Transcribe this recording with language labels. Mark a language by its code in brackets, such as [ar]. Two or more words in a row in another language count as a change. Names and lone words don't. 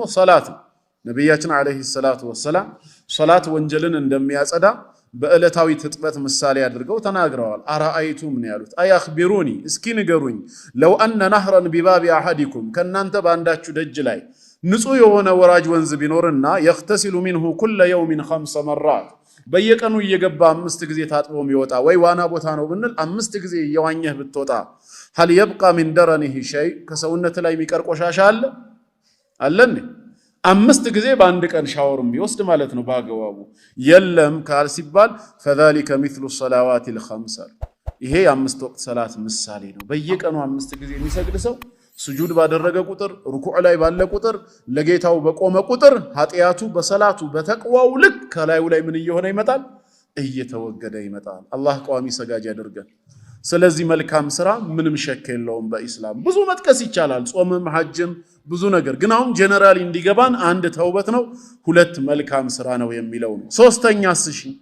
[am] ሶላት ነው። ነብያችን [ar] عليه الصلاة والسلام [am] ሶላት ወንጀልን እንደሚያጸዳ በዕለታዊ ትጥበት ምሳሌ አድርገው ተናግረዋል። አራአይቱም ነው ያሉት። አያኽቢሩኒ እስኪ ንገሩኝ [ar] لو أن نهرا بباب أحدكم [am] ከናንተ ባንዳችሁ ደጅ ላይ ንጹህ የሆነ ወራጅ ወንዝ ቢኖርና [ar] يغتسل منه كل يوم 5 مرات [am] በየቀኑ እየገባ 5 ጊዜ ታጥቦ የሚወጣ ወይ ዋና ቦታ ነው ብንል 5 ጊዜ እየዋኘህ ብትወጣ [ar] هل يبقى من درنه شيء [am] ከሰውነት ላይ የሚቀር ቆሻሻ አለ እንዴ? 5 ጊዜ በአንድ ቀን ሻወርም ቢወስድ ማለት ነው በአግባቡ። የለም ካል ሲባል [ar] فذلك مثل الصلوات الخمس [am] ይሄ የ5 ወቅት ሰላት ምሳሌ ነው። በየቀኑ 5 ጊዜ የሚሰግድ ሰው ስጁድ ባደረገ ቁጥር ሩኩዕ ላይ ባለ ቁጥር ለጌታው በቆመ ቁጥር ኃጢያቱ በሰላቱ በተቅዋው ልክ ከላዩ ላይ ምን እየሆነ ይመጣል? እየተወገደ ይመጣል። አላህ ቋሚ ሰጋጅ ያደርገን። ስለዚህ መልካም ስራ ምንም ሸክ የለውም በኢስላም ብዙ መጥቀስ ይቻላል፣ ጾምም ሐጅም ብዙ ነገር። ግን አሁን ጀነራሊ እንዲገባን አንድ ተውበት ነው፣ 2 መልካም ስራ ነው የሚለው ነው። ሶስተኛስ እሺ